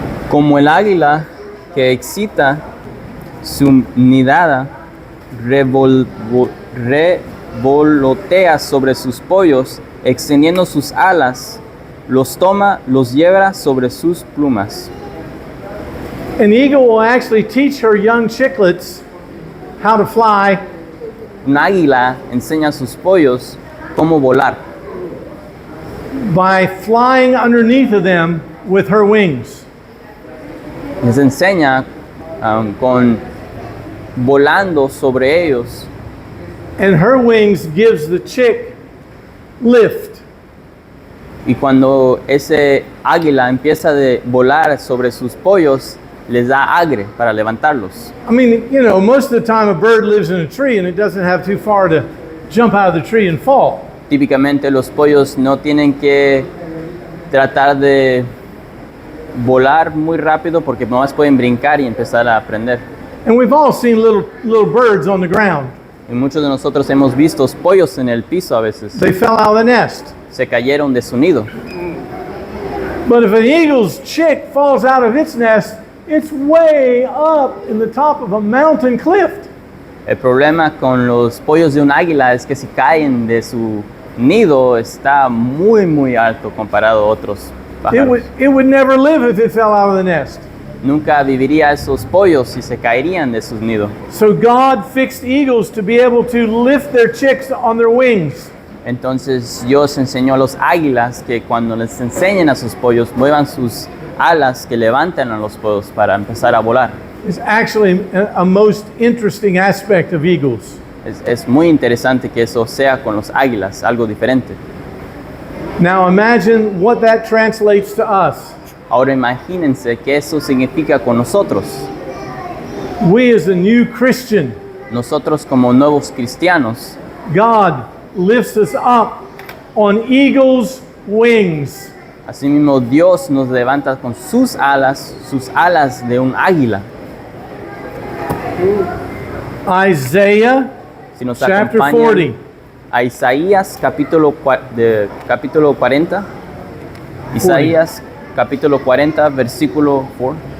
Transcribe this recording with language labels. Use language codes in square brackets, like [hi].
[es] Como el águila que excita su nidada, revolotea sobre sus pollos, extendiendo sus alas, los toma, los lleva sobre sus plumas. [en] An eagle will actually teach her young chicklets how to fly [es] Un águila enseña a sus pollos cómo volar, [en] by flying underneath of them with her wings. [es] les enseña con volando sobre ellos, [en] And her wings gives the chick lift. [es] y cuando ese águila empieza a volar sobre sus pollos, les da aire para levantarlos. [en] I mean, you know, most of the time a bird lives in a tree and it doesn't have too far to jump out of the tree and fall. [es] Típicamente los pollos no tienen que tratar de volar muy rápido porque nomás pueden brincar y empezar a aprender. [en] And we've all seen little birds on the ground. [es] Y muchos de nosotros hemos visto pollos en el piso a veces. [en] They fell out of the nest. [es] Se cayeron de su nido. [en] But if an eagle's chick falls out of its nest, it's way up in the top of a mountain cliff. [es] El problema con los pollos de un águila es que si caen de su nido está muy alto comparado a otros pájaros. [en] It would never live if it fell out of the nest. [es] Nunca viviría esos pollos si se caerían de sus nidos. [en] So God fixed eagles to be able to lift their chicks on their wings. [es] Entonces Dios enseñó a los águilas que cuando les enseñen a sus pollos muevan sus alas, que levanten a los pollos para empezar a volar. [en] It's actually a most interesting aspect of eagles. [es] Es muy interesante que eso sea con los águilas, algo diferente. [en] Now imagine what that translates to us. [es] Ahora imagínense que eso significa con nosotros. [en] We as a new Christian, [es] Nosotros como nuevos cristianos, [en] God lifts us up on eagle's wings. [es] asimismo Dios nos levanta con sus alas de un águila. [en] Isaiah [es] Si nos [en] chapter [es] acompañan [en] 40. [es] a Isaías capítulo 40, Isaías capítulo 40, versículo 4.